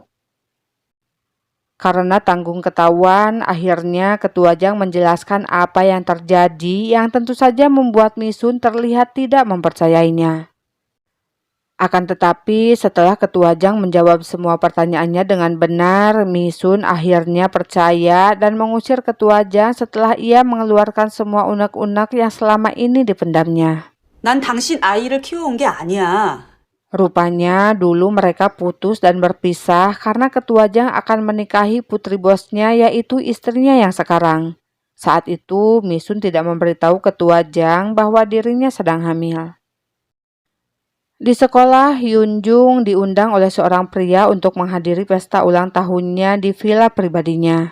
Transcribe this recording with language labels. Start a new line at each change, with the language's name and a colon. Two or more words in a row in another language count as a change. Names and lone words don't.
Indonesian: Karena tanggung ketahuan, akhirnya Ketua Jang menjelaskan apa yang terjadi yang tentu saja membuat Misun terlihat tidak mempercayainya. Akan tetapi setelah Ketua Jang menjawab semua pertanyaannya dengan benar, Misun akhirnya percaya dan mengusir Ketua Jang setelah ia mengeluarkan semua unek-unek yang selama ini dipendamnya.
Korean: 난 당신 아이를 키워온 게 아니야.
Indonesian: Rupanya dulu mereka putus dan berpisah karena Ketua Jang akan menikahi putri bosnya yaitu istrinya yang sekarang. Saat itu Misun tidak memberitahu Ketua Jang bahwa dirinya sedang hamil. Di sekolah, Yun Jung diundang oleh seorang pria untuk menghadiri pesta ulang tahunnya di villa pribadinya.